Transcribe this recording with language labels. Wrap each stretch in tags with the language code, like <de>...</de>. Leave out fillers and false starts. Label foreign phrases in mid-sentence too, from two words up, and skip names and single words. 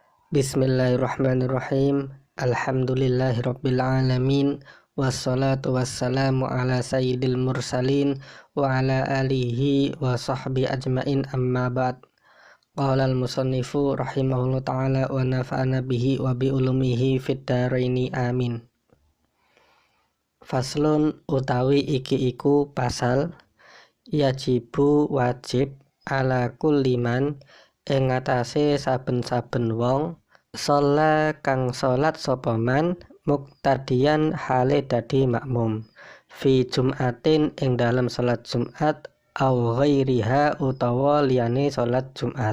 <ar>بسم الله الرحمن الرحيم الحمد لله رب العالمين. والصلاة والسلام على سيد المرسلين وعلى آله وصحبه أجمعين أما بعد. قال المصنف رحمه الله تعالى ونفعنا به وبعلومه في الدارين آمين.</ar> <jv>Faslun utawi iki iku pasal yajibu wajib</jv> <ar>على كل من</ar> <jv>ing ngatasé saben-saben wong sholat kang sholat sapa man muqtadiyan hale dadi makmum</jv> <ar>في جمعة</ar> <jv>ing dalam sholat Jumat</jv> <ar>أو غيرها</ar> <jv>utawa liyane sholat Jumat.</jv>